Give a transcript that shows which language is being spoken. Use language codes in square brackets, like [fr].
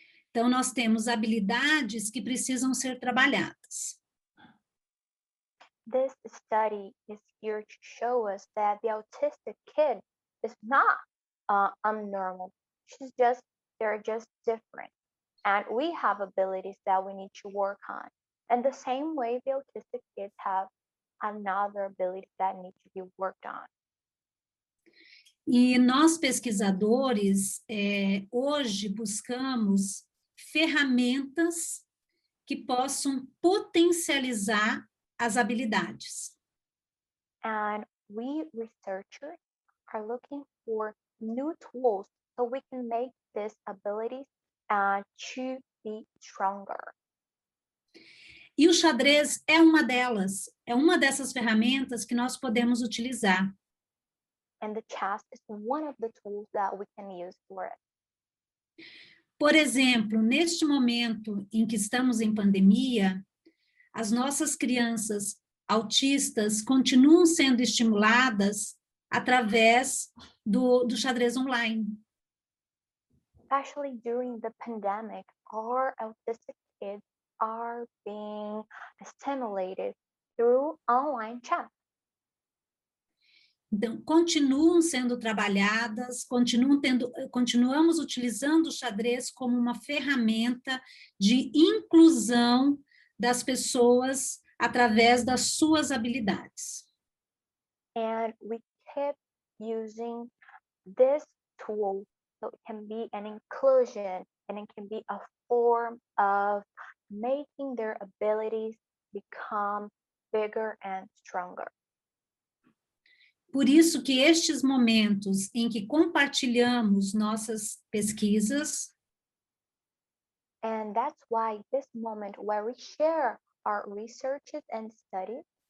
[pt] Então, nós temos habilidades que precisam ser trabalhadas. [en] This study is here to show us that the autistic kid is not abnormal. They're just different. And we have abilities that we need to work on. And the same way the autistic kids have another abilities that need to be worked on. [pt] E nós, pesquisadores, hoje buscamos ferramentas que possam potencializar as habilidades. [en] And we researchers are looking for new tools so we can make these abilities to be stronger. [pt] E o xadrez é uma delas, é uma dessas ferramentas que nós podemos utilizar. [en] And the chess is one of the tools that we can use for it. [pt] Por exemplo, neste momento em que estamos em pandemia, as nossas crianças autistas continuam sendo estimuladas através do xadrez online. [en] Especially during the pandemic, our autistic kids are being stimulated through online chat. [pt] Então, continuam sendo trabalhadas, continuamos utilizando o xadrez como uma ferramenta de inclusão das pessoas através das suas habilidades. [en] And we keep using this tool so it can be an inclusion and it can be a form of making their abilities become bigger and stronger. [pt] Por isso que estes momentos em que compartilhamos nossas pesquisas, [en] and that's why this moment where we share our researches and studies,